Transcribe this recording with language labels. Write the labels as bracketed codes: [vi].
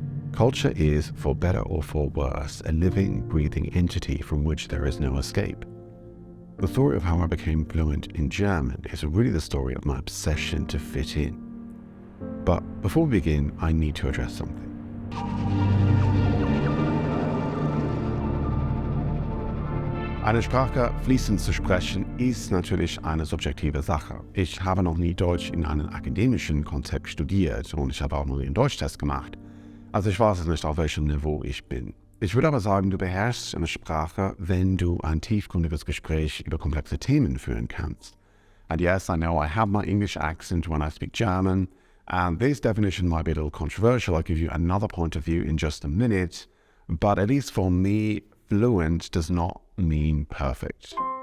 [en] Culture is, for better or for worse, a living, breathing entity from which there is no escape. The story of how I became fluent in German is really the story of my obsession to fit in. But before we begin, I need to address something. [de] Eine Sprache fließend zu sprechen ist natürlich eine subjektive Sache. Ich habe noch nie Deutsch in einem akademischen Kontext studiert und ich habe auch noch nie einen Deutschtest gemacht. Also ich weiß nicht, auf welchem Niveau ich bin. Ich würde aber sagen, du beherrschst eine Sprache, wenn du ein tiefgründiges Gespräch über komplexe Themen führen kannst. [en] And yes, I know I have my English accent when I speak German, and this definition might be a little controversial. I'll give you another point of view in just a minute, but at least for me, fluent does not mean perfect.